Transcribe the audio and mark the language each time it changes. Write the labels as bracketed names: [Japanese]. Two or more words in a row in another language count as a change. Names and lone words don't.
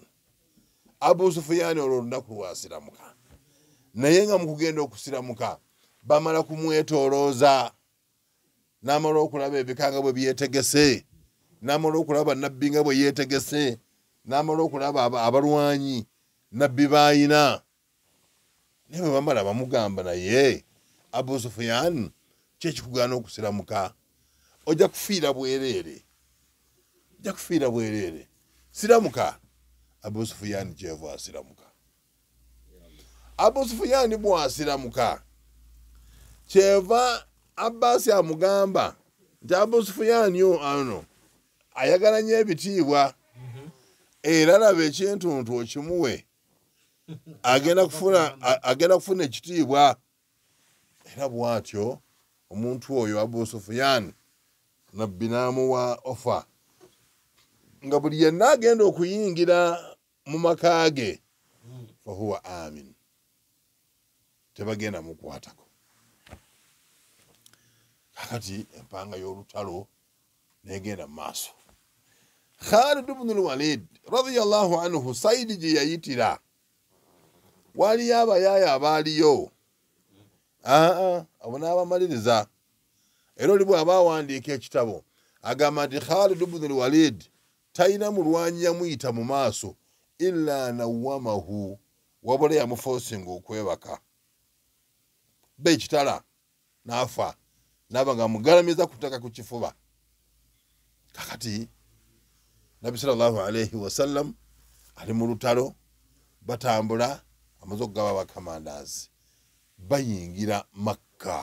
[Ganda] Abu Sufyan olwo olunaku lwasiramuka naye nga mu kugenda okusiramuka bamala kumwetoolooza n'amala okulaba ebikanga bwe byetegese, n'amala okulaba nabbi nga bwe yeetegese, n'amala okulaba abalwanyi nabbi baayina. Naye bwe bamala bamugamba naye Abu Sufyan kyekikugaana okusiramuka? Ojja kufiira bwereere, ojja kufiira bwereere, siramuka. Abu Sufyan kyeva asiramuka. Abu Sufyan bw'asiramuka kyeva Abbas amugamba nti Abu Sufyan ano ayagala nnyo ebitiibwa era laba ekintuntu okimuwe agenda kufuna ekitiibwa. era bwatyo omuntu oyo Abu Sufyan nabbi n'amuwa ofa nga buli yenna agenda okuyingira mu maka ge [Arabic] فهو آمن, [Ganda] tebagenda mukwatako. Kakati empanga y'olutalo negenda mu maaso. Khalid ibn al-Walid [Arabic] رضي الله عنه [Ganda] Saidi gye yayitira waliyo abayaya abaaliyo abo n'abamaliriza. Era oli bw'aba awandiika ekitabo agamba nti Khalid ibn al-Walid talina mulwanyi yamuyita mu maaso illa nawamahu, wabula yamufoosinga okwebaka be ekitala n'afa, n'aba nga mugalamiza kutaka ku kifuba. Kakati Nabbi [Arabic] صلى الله عليه وسلم [Ganda] ali mu lutalo batambula, amaze okugaba bakamandazi bayingira Makka.